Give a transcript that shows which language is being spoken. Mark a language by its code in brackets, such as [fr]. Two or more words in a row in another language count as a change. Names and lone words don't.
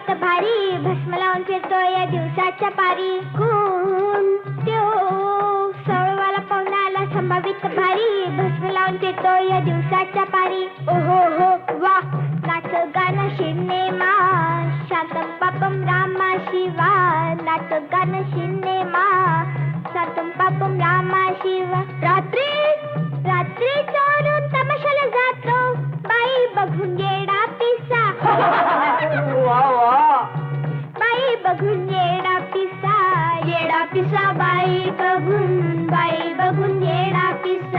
[mr] भारी भस्म लावून फिरतो या दिवसाच्या पारी. कोण त्यो सळवाला पाहुण्याला संभावित भारी भस्म लावून फिरतो या दिवसाच्या पारी. ओहो हो वा नाच गाणं सिनेमा [sa] शांतम पापम [mr] रामा शिवा. नाच गाणं सिनेमा [sa] शांतम पापम [mr] रामा शिवा. रात्री रात्री चोरून तमाशाला जातो बाई बघून येडा पिसा. बाई बघून येडा पिसा. येडा पिसा बाई बघून येडा पिसा.